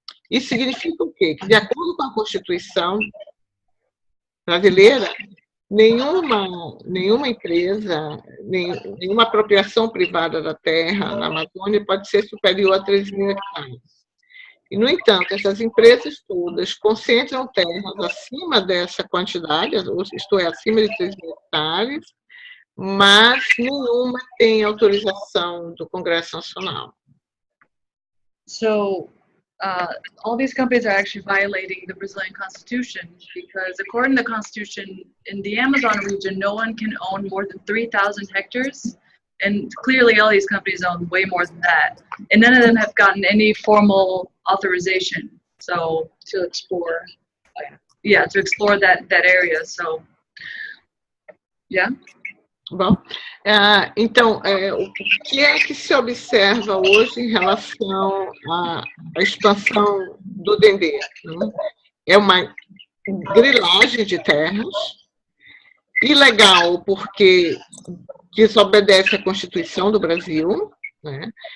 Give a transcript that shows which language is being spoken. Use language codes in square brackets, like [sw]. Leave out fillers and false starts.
[pt] Isso significa o quê? Que, de acordo com a Constituição brasileira, nenhuma empresa, nenhuma apropriação privada da terra na Amazônia pode ser superior a 3 mil hectares. E, no entanto, essas empresas todas concentram terras acima dessa quantidade, isto é, acima de 3 mil hectares, mas nenhuma tem autorização do Congresso Nacional. [en] So all these companies are actually violating the Brazilian Constitution, because according to the Constitution, in the Amazon region, no one can own more than 3,000 hectares. And clearly all these companies own way more than that. And none of them have gotten any formal authorization. So to explore, to explore that area. So, yeah. [pt] Bom, então, o que é que se observa hoje em relação à expansão do Dendê? Né? É uma grilagem de terras, ilegal porque desobedece à Constituição do Brasil, né?